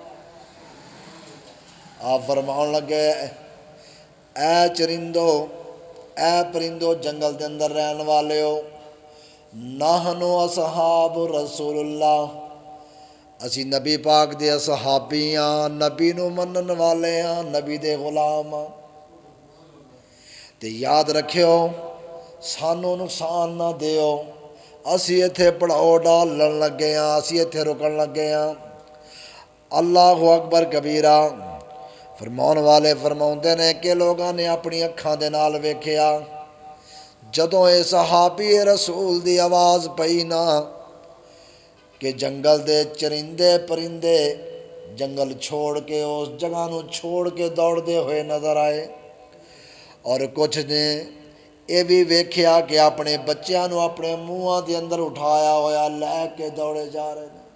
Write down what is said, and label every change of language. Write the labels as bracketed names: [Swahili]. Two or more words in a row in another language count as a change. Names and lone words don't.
[Punjabi] آپ فرماؤں لگے اے چرندو، اے پرندو جنگل دے اندر رہن والے ہو، [Arabic] نحن اصحاب رسول اللہ، [Punjabi] اسی نبی پاک دے صحابی ہاں، نبی نو منن والے ہاں، نبی دے غلام ہاں، تے یاد رکھیو سانوں نقصان نہ دیو، اسی ایتھے پڑاؤ ڈالن لگے ہاں، اسی ایتھے رکن لگے ہاں۔ [Arabic] اللہ اکبر کبیرہ! [Punjabi] فرماؤن والے فرماؤندے نے کہ لوگاں نے اپنی اکھاں دے نال ویکھیا، جدوں اے صحابی رسول دی آواز پئی نا کہ جنگل دے چرندے پرندے جنگل چھوڑ کے اس جگہ نو چھوڑ کے دوڑ دے ہوئے نظر آئے، اور کچھ نے یہ بھی ویکھیا کہ اپنے بچیاں نو اپنے منہاں دے اندر اٹھایا ہویا لے کے دوڑے جا رہے ہیں۔